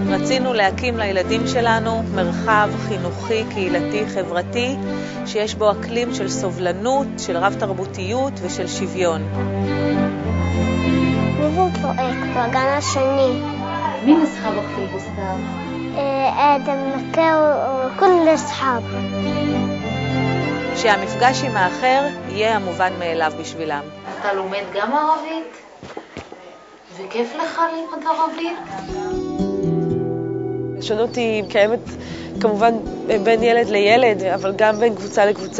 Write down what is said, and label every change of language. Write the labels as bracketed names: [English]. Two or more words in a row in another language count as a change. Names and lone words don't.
[Hebrew] רצינו להקים לילדים שלנו מרחב חינוכי, קהילתי, חברתי, שיש בו אקלים של סובלנות, של רב תרבותיות ושל שוויון. הוא פרויקט בגן השני. [Arabic] مين أصحابك في البستان؟ آدم مكة وكل أصحاب. [Hebrew] שהמפגש עם האחר יהיה המובן מאליו בשבילם. אתה לומד גם ערבית? וכיף לך ללמוד ערבית? השונות היא קיימת כמובן בין ילד לילד, אבל גם בין קבוצה לקבוצה.